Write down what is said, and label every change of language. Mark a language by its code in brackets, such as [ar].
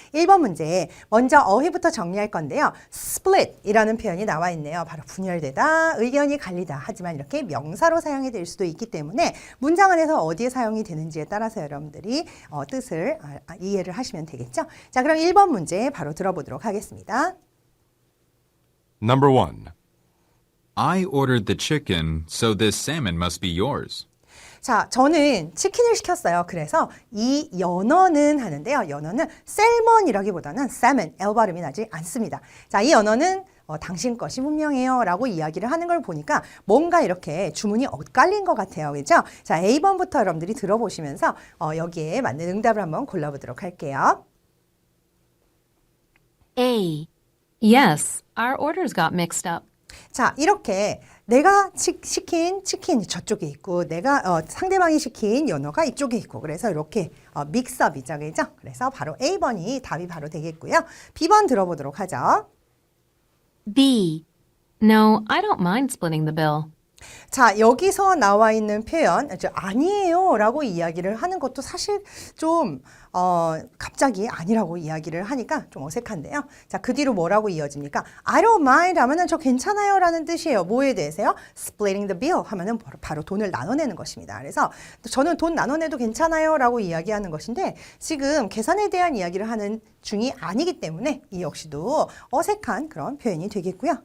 [ko] 1번 문제 먼저 어휘부터 정리할 건데요. split이라는 표현이 나와 있네요. 바로 분열되다, 의견이 갈리다. 하지만 이렇게 명사로 사용이 될 수도 있기 때문에 문장 안에서 어디에 사용이 되는지에 따라서 여러분들이 뜻을 이해를 하시면 되겠죠. 자, 그럼 1번 문제 바로 들어보도록 하겠습니다. [en] Number 1. I ordered the chicken, so this salmon must be yours. [ko] 자, 저는 치킨을 시켰어요. 그래서 이 연어는 하는데요. 연어는 셀먼이라기보다는 salmon, L 발음이 나지 않습니다. 자, 이 연어는 당신 것이 분명해요 라고 이야기를 하는 걸 보니까 뭔가 이렇게 주문이 엇갈린 것 같아요. 그죠? 자, A번부터 여러분들이 들어보시면서 여기에 맞는 응답을 한번 골라보도록 할게요. A. [en] Yes, our orders got mixed up. [ko] 자, 이렇게 내가 시킨 치킨이 저쪽에 있고 내가 상대방이 시킨 연어가 이쪽에 있고 그래서 이렇게 믹스업이죠. 그죠? 그래서 바로 A번이 답이 바로 되겠고요. B번 들어보도록 하죠. B. [en] No, I don't mind splitting the bill. [ko] 자, 여기서 나와 있는 표현 아니에요 라고 이야기를 하는 것도 사실 좀 갑자기 아니라고 이야기를 하니까 좀 어색한데요. 자, 그 뒤로 뭐라고 이어집니까? [en] I don't mind [ko] 하면은 저 괜찮아요 라는 뜻이에요. 뭐에 대해서요? [en] Splitting the bill [ko] 하면은 바로 돈을 나눠내는 것입니다. 그래서 저는 돈 나눠내도 괜찮아요 라고 이야기하는 것인데 지금 계산에 대한 이야기를 하는 중이 아니기 때문에 이 역시도 어색한 그런 표현이 되겠고요.